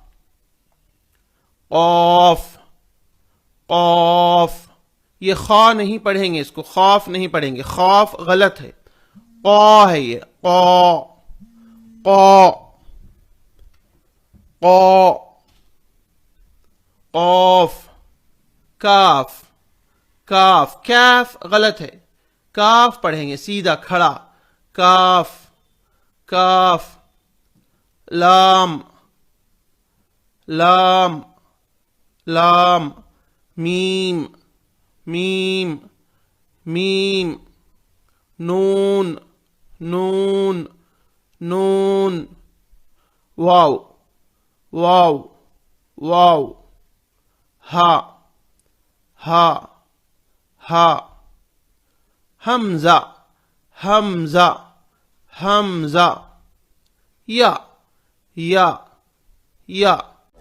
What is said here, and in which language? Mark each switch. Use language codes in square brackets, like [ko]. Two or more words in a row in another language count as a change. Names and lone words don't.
[ur] قاف قاف، یہ خا نہیں پڑھیں گے، اس کو خوف نہیں پڑھیں گے، خوف غلط ہے، قا ہے یہ، قا قا قا قاف کاف کاف، کیف غلط ہے، کاف پڑھیں گے سیدھا کھڑا، کاف کاف لام لام لام میم میم میم نون نون نون واو واو واو ہا ہا ہا حمزہ حمزہ حمزہ یا یا یا